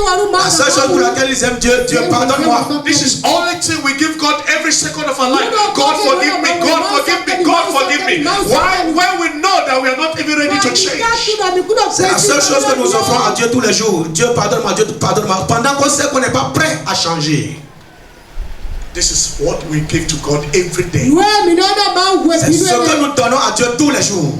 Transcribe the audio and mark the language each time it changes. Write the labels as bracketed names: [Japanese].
[French] La seule chose pour laquelle ils aiment Dieu, Dieu pardonne-moi. [English] This is only thing we give God every second of our life. God forgive me, God forgive me, God forgive me. Why? When we know that we are not even ready to change. [French] C'est la seule chose que nous offrons à Dieu tous les jours. Dieu pardonne-moi, Dieu pardonne-moi. Pendant qu'on sait qu'on n'est pas prêt à changer. [English] This is what we give to God every day. [French] C'est ce que nous donnons à Dieu tous les jours.